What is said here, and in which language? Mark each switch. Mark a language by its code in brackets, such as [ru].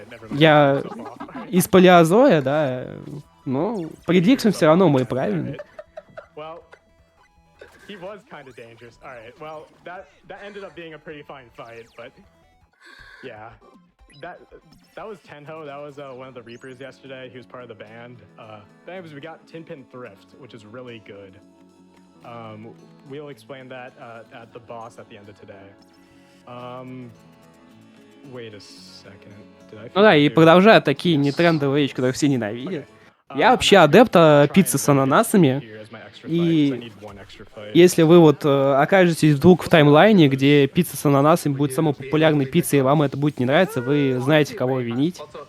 [ru] Я из палеозоя, да. Ну, предикшн все равно мы правильные. [en] He was kind of dangerous. All right. Well, that ended up being a pretty fine fight, but yeah, that was Tenho. That was one of the Reapers yesterday. He was part of the band. Anyways, we got Tinpin Thrift, which is really good. We'll explain that at the boss at the end of today. Wait a second. Did I? [ru] Ну да, и продолжая такие нетрендовые вещи, которые все ненавидят. Я вообще адепт пиццы с ананасами, и если вы вот окажетесь вдруг в таймлайне, где пицца с ананасами будет самой популярной пиццей, и вам это будет не нравиться, вы знаете, кого винить.